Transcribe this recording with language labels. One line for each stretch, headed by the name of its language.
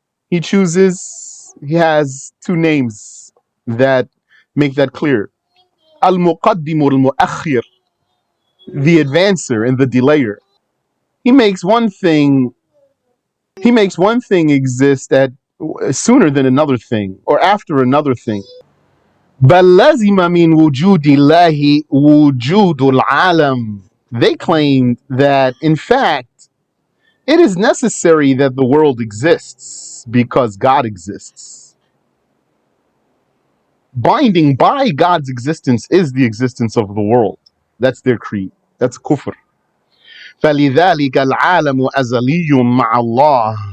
English: He chooses, He has two names that make that clear. Al-Muqaddim al-Mu'akhir, the advancer and the delayer. He makes one thing exist at sooner than another thing, or after another thing.
Arabic: بل لزم من وجود الله وجود العالم.
English: They claimed that in fact it is necessary that the world exists because God exists. Binding by God's existence is the existence of the world. That's their creed. That's kufr.
Arabic: فَلِذَلِكَ الْعَالَمُ أَزَلِيٌّ مَعَ اللَّهِ.